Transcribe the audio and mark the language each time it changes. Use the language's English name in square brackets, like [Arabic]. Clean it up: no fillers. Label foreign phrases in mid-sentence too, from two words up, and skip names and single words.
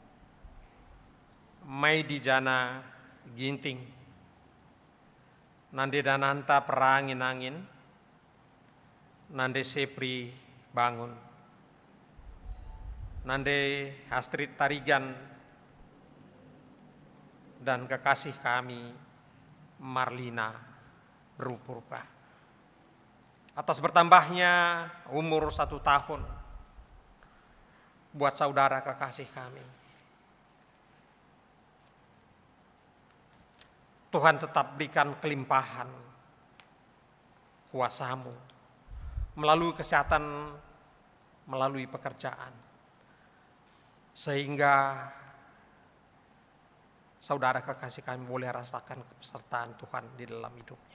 [Indonesian] Maidi Jana Ginting, Nande Dananta Perangin Angin, Nande Sepri Bangun, Nande Astrid Tarigan, dan kekasih kami Marlina Berupurba. Atas bertambahnya umur 1 tahun buat saudara kekasih kami, Tuhan tetap berikan kelimpahan kuasa-Mu melalui kesehatan, melalui pekerjaan, sehingga saudara kekasih kami boleh rasakan kesertaan Tuhan di dalam hidupnya.